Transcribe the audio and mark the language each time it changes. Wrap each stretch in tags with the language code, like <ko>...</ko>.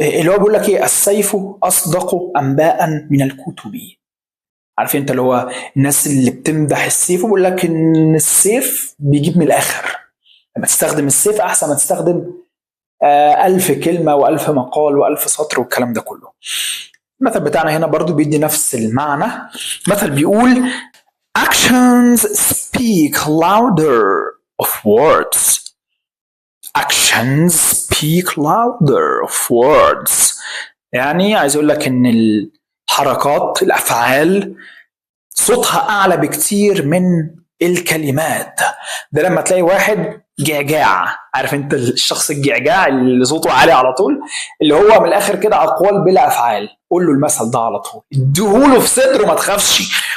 <ar>اللي هو بيقول لك ايه؟ السيف اصدق انباء من الكتب. عارفين انت اللي هو الناس اللي بتمدح السيف وبيقول لك ان السيف بيجيب من الاخر. لما تستخدم السيف أحسن ما تستخدم 1000 كلمة و1000 مقال و1000 سطر والكلام ده كله. المثل بتاعنا هنا برضو بيدي نفس المعنى. مثل بيقول</ar> <en>actions speak louder of words. actions speak louder of words.</en> <ar>يعني عايز اقول لك ان الحركات الافعال صوتها اعلى بكتير من الكلمات. ده لما تلاقي واحد جعجاع، عارف انت الشخص الجعجاع اللي صوته عالي على طول، اللي هو من الاخر كده اقوال بلا افعال، قول له المثل ده على طول، اديهوله في صدره ما تخافش.</ar>